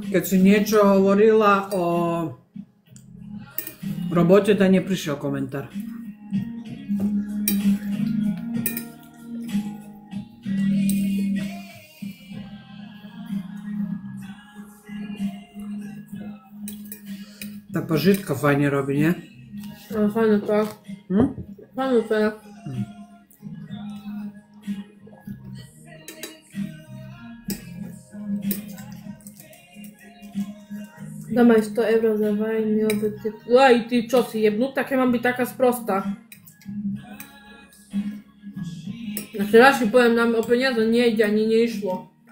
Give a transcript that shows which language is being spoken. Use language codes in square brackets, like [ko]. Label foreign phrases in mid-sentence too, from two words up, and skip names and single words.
[sk] Keď si niečo hovorila o robote, tak neprišiel komentár. Tá pažitka fajne robí, nie? Ale fajne to. Fajne to je. Dám aj 100 eur za vajný obed. Aj ty čo si jebnutá, keď mám byť taká sprostá. Na včerajší poviem, nám o peniaze nejde ani neišlo.